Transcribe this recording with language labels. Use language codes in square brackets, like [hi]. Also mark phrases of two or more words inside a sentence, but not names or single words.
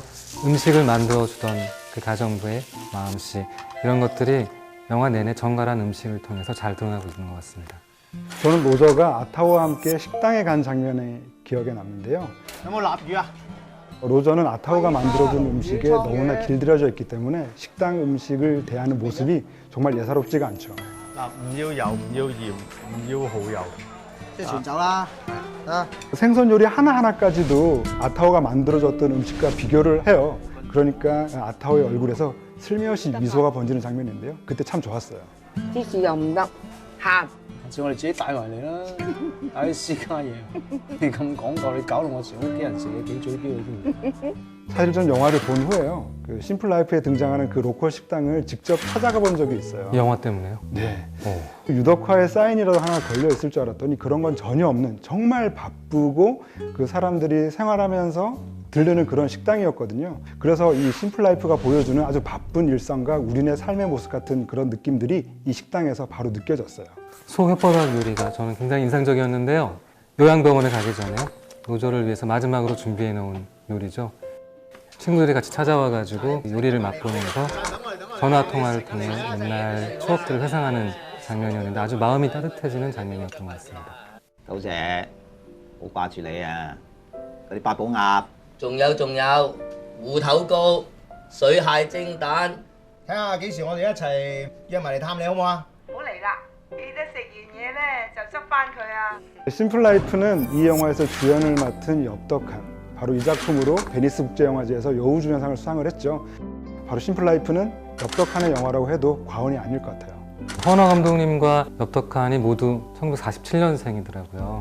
[ko] 음식을 만들어주던 그 가정부의 마음씨, 이런 것들이 영화 내내 정갈한 음식을 통해서 잘 드러나고 있는 것 같습니다. 저는 로저가 아타오와 함께 식당에 간 장면이 기억에 남는데요. 로저는 아타오가 만들어준 음식에 너무나 길들여져 있기 때문에 식당 음식을 대하는 모습이 정말 예사롭지가 않죠. [yue] 唔要油，唔要鹽，唔要蠔油。即係全走啦，啊！ [ko] 생선 요리 하나하나까지도 아타오가 만들어줬던 음식과 비교를 해요. 그러니까 아타오의 얼굴에서 슬며시 미소가 번지는 장면인데요. 그때 참 좋았어요. [yue] 芝士又唔得，鹹。下次我哋自己帶埋嚟啦，帶啲私家嘢。你咁講究，你搞到我成屋企人食嘢幾嘴刁添。 [ko] 사실 전 영화를 본 후에요. 그 심플 라이프에 등장하는 그 로컬 식당을 직접 찾아가 본 적이 있어요. 이 영화 때문에요? 네. 오. 유덕화에 사인이라도 하나 걸려 있을 줄 알았더니 그런 건 전혀 없는 정말 바쁘고 그 사람들이 생활하면서 들르는 그런 식당이었거든요. 그래서 이 심플 라이프가 보여주는 아주 바쁜 일상과 우리네 삶의 모습 같은 그런 느낌들이 이 식당에서 바로 느껴졌어요. 소혓바닥 요리가 저는 굉장히 인상적이었는데요. 요양병원에 가기 전에 노조를 위해서 마지막으로 준비해 놓은 요리죠. 친구들이 같이 찾아와가지고 요리를 맛보면서 전화 통화를 통해 옛날 추억들을 회상하는 장면이었는데 아주 마음이 따뜻해지는 장면이었던 것 같습니다. [yue] 九姐，好掛住你啊！嗰啲八寶鴨，仲有芋頭糕、水蟹蒸蛋。睇下幾時我哋一齊約埋嚟探你好唔好啊？唔好嚟啦，記得食完嘢咧就執翻佢啊！ [ko] 심플 라이프는 이 영화에서 주연을 맡은 엽덕한 바로 이 작품으로 베니스 국제영화제에서 여우주연상을 수상을 했죠. 바로 심플 라이프는 엽덕한의 영화라고 해도 과언이 아닐 것 같아요. 헌화 감독님과 엽덕한이 모두 1947년생이더라고요.